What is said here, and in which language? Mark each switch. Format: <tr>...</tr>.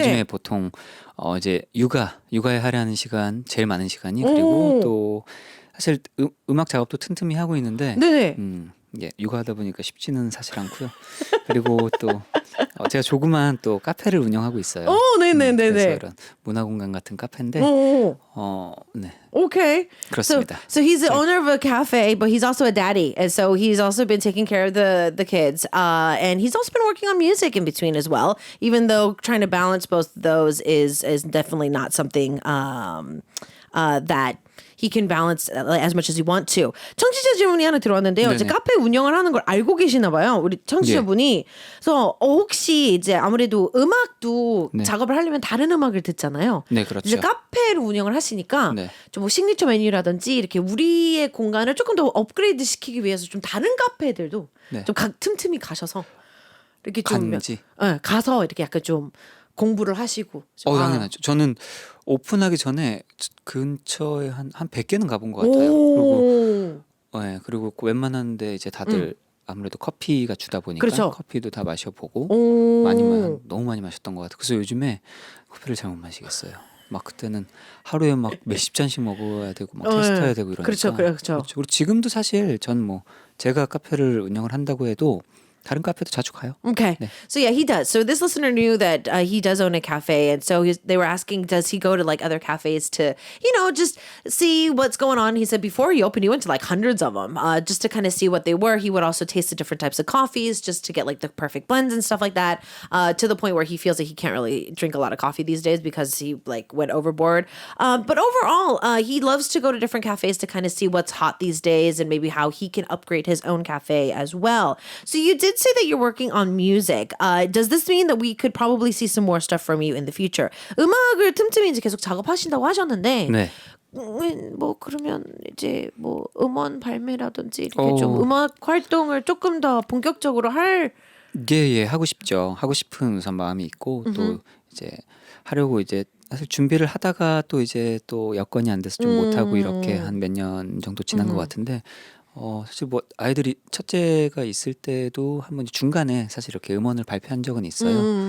<ko>요즘에 보통 이제 육아에 할애하는 시간 제일 많은 시간이 그리고 또 사실 음악 작업도 틈틈이 하고 있는데 네네. 예, 육아하다 보니까 쉽지는 사실 않고요. 그리고 또 제가 조그만 또 카페를 운영하고 있어요. 네네네네. 그래서 이런 문화공간 같은 카페인데 네.</ko> <en>Okay.</en> <ko>그렇습니다.</ko> <en>So he's the owner of a cafe, but he's also a daddy, and so he's also been taking care of the kids, and he's also been working on music in between as well. Even though trying to balance both of those is definitely not something that he can balance as much as he want to.</en> <ko>청취자 질문이 하나 들어왔는데요. 이제 네네. 카페 운영을 하는 걸 알고 계시나 봐요. 우리 청취자분이. 그래서 혹시 이제 아무래도 음악도 네. 작업을 하려면 다른 음악을 듣잖아요. 네, 그렇죠. 이제 카페를 운영을 하시니까 네. 좀 뭐 시그니처 메뉴라든지 이렇게 우리의 공간을 조금 더 업그레이드 시키기 위해서 좀 다른 카페들도 네. 좀 틈틈이 가셔서 이렇게 좀 갔는지? 가서 이렇게 약간 좀 공부를 하시고. 좀, 당연하죠. 저는 오픈하기 전에 근처에 한 100개는 가본 것 같아요. 그리고 오. 그리고 웬만한데 이제 다들 아무래도 커피가 주다 보니까 그렇죠. 커피도 다 마셔보고 오. 너무 많이 마셨던 것 같아요. 그래서 요즘에 커피를 잘 못 마시겠어요. 막 그때는 하루에 막 몇십 잔씩 먹어야 되고 막 테스트해야 되고 이러니까. 그렇죠. 그리고 지금도 사실 전 뭐 제가 카페를 운영을 한다고 해도 다른 카페도 자주 가요.</ko> <en>Okay.</en> <ko>네.</ko> <en>So yeah, he does. So this listener knew that he does own a cafe, and so they were asking, does he go to like other cafes to, just see what's going on? He said before he opened, he went to like hundreds of them, just to kind of see what they were. He would also taste the different types of coffees, just to get like the perfect blends and stuff like that. To the point where he feels like he can't really drink a lot of coffee these days because he like went overboard. But overall, he loves to go to different cafes to kind of see what's hot these days and maybe how he can upgrade his own cafe as well. So you did say that you're working on music. Does this mean that we could probably see some more stuff from you in the future?</en> <ko>음악을 틈틈이 이제 계속 작업하신다고 하셨는데, 네. 뭐 그러면 이제 뭐 음원 발매라든지 이렇게 좀 음악 활동을 조금 더 본격적으로 할 예, 하고 싶죠. 하고 싶은 우선 마음이 있고 또 이제 하려고 이제 사실 준비를 하다가 또 이제 또 여건이 안 돼서 좀 못하고 이렇게 한 몇 년 정도 지난 것 같은데 사실 뭐 아이들이 첫째가 있을 때도 한번 중간에 사실 이렇게 음원을 발표한 적은 있어요.</ko>